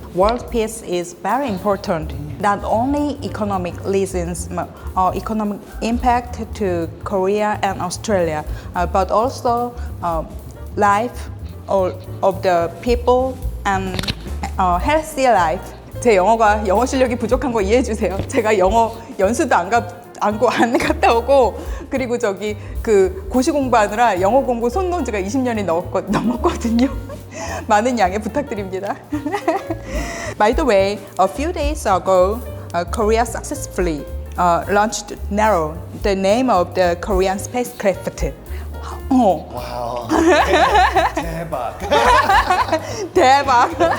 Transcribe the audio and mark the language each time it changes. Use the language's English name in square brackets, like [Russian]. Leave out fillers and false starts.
[English] World peace is very important. Not only economic reasons or economic impact to Korea and Australia, but also life of the people and healthy life. [Korean] 제 영어 실력이 부족한 거 이해해 주세요. 제가 영어 연수도 안 갔다 오고, 그리고 저기 그 고시 공부하느라 영어 공부 손 놓은 지가 20년이 넘었거든요. 많은 양해 부탁드립니다. [English] By the way, a few days ago, Korea successfully launched NARO, the name of the Korean spacecraft. [Korean] Wow. 대박. 대박.